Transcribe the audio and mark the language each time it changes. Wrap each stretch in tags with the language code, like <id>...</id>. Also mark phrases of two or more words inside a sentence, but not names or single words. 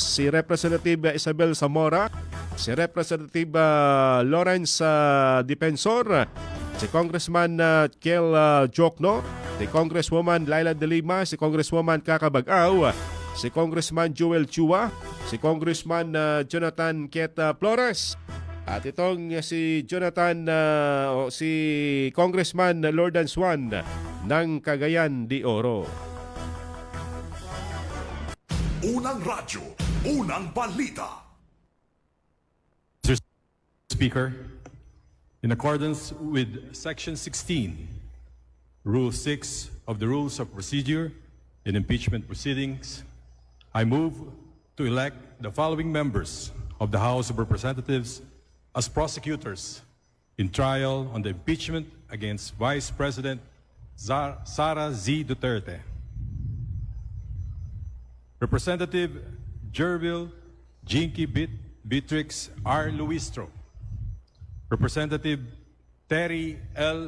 <tl>si Representative Isabel Zamora, si Representative Lawrence Defensor, si Congressman Kel Jokno, si Congresswoman Laila De Lima, si Congresswoman Kakabagaw, si Congressman Joel Chua, si Congressman Jonathan Queta Flores, at itong si Jonathan o si Congressman Lordan Swan ng Cagayan de Oro. Unang radyo, unang balita.</tl> <en>Mr. Speaker, in accordance with Section 16, Rule 6 of the Rules of Procedure in Impeachment Proceedings, I move to elect the following members of the House of Representatives as prosecutors in trial on the impeachment against Vice President Sara Z. Duterte. Representative Jervil Jinky Beatrix R. Luistro. Representative Terry L.</en>